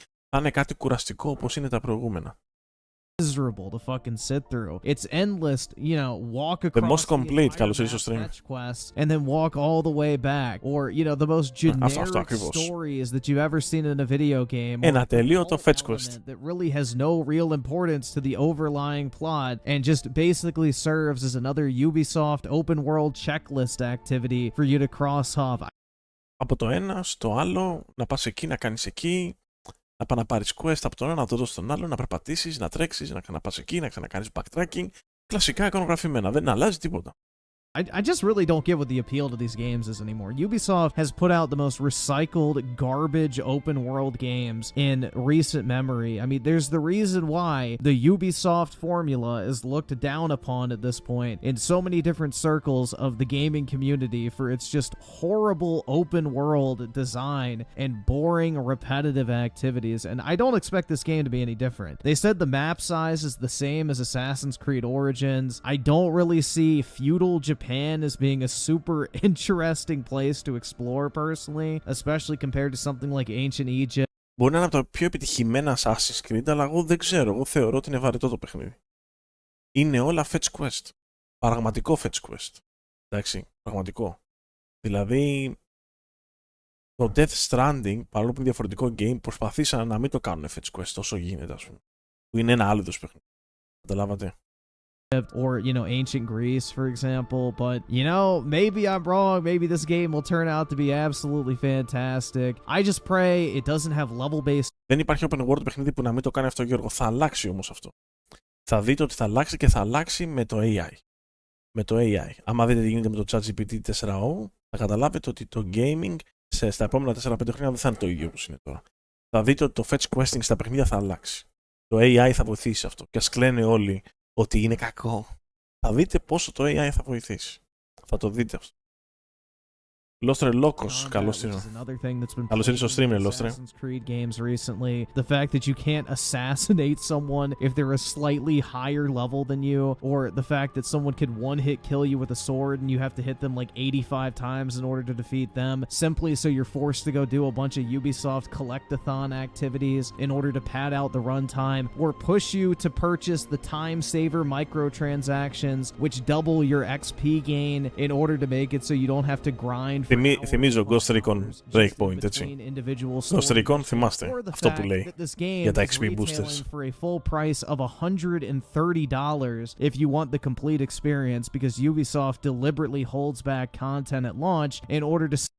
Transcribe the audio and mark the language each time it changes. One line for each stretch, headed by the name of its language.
Greek: Θα είναι κάτι κουραστικό όπως είναι τα προηγούμενα.
English: Miserable to fucking sit through. It's endless, you know, walk across the most complete,
Greek: καλώς ήρθες στο stream.
English: Quests and then walk all the way back, or you know, the most generic stories that you've ever seen in a video game.
Greek: Ένα τελείωτο fetch quest
English: that really has no real importance to the overlying plot and just basically serves as another Ubisoft open world checklist activity for you to cross off.
Greek: Από το ένα στο άλλο, να πας εκεί, να κάνεις εκεί. Να πάει να πάρεις quest από τον ένα, να το δώσεις στον άλλο, να περπατήσεις, να τρέξεις, να πας εκεί, να ξανακάνεις backtracking. Κλασικά εικονογραφημένα, δεν αλλάζει τίποτα.
English: I just really don't get what the appeal to these games is anymore. Ubisoft has put out the most recycled garbage open world games in recent memory. I mean, there's the reason why the Ubisoft formula is looked down upon at this point in so many different circles of the gaming community for its just horrible open world design and boring repetitive activities. And I don't expect this game to be any different. They said the map size is the same as Assassin's Creed Origins. I don't really see feudal Japan as being a super interesting place to explore personally, especially compared to something like ancient Egypt.
Greek: Μπορεί να είναι από τα πιο επιτυχημένα Assassin's Creed, αλλά εγώ δεν ξέρω. Εγώ θεωρώ ότι είναι βαρετό το παιχνίδι. Είναι όλα fetch quest. Πραγματικό fetch quest. Εντάξει, πραγματικό. Δηλαδή, το Death Stranding, παρόλο που είναι διαφορετικό game, προσπαθήσαν να μην το κάνουν fetch quest όσο γίνεται, ας πούμε. Που είναι ένα άλλο είδος παιχνίδι. Καταλάβατε.
English: or, you know, ancient Greece, for example. But, you know, maybe I'm wrong. Maybe this game will turn out to be absolutely fantastic. I just pray it doesn't have level-based.
Greek: Δεν υπάρχει open world παιχνίδι που να μην το κάνει αυτό, Γιώργο. Θα αλλάξει όμως αυτό. Θα δείτε ότι θα αλλάξει και θα αλλάξει με το AI. Με το AI. Άμα δείτε τι γίνεται με το ChatGPT 4o, θα καταλάβετε ότι το gaming στα επόμενα 4-5 χρόνια δεν θα είναι το ίδιο όπως είναι τώρα. Θα δείτε ότι το fetch questing στα παιχνίδια θα αλλάξει. Το AI θα βοηθήσει σε αυτό. Και ας κλαίνε όλοι ότι είναι κακό. Θα δείτε πόσο το AI θα βοηθήσει. Θα το δείτε αυτό. Λόστρε Λόκος, καλώς ήρθες. Καλώς ήρθες στο stream, Λόστρε.
English: Creed games recently. The fact that you can't assassinate someone if they're a slightly higher level than you, or the fact that someone could one-hit kill you with a sword and you have to hit them like 85 times in order to defeat them, simply so you're forced to go do a bunch of Ubisoft collectathon activities in order to pad out the runtime, or push you to purchase the time saver microtransactions, which double your XP gain in order to make it so you don't have to grind.
Greek: Θυμίζω Ghost Recon Breakpoint, έτσι. Ghost Recon, θυμάστε αυτό που λέει για τα XP boosters.
English: For a full price of $130 if you want the complete experience, because Ubisoft deliberately holds back content at launch in order to.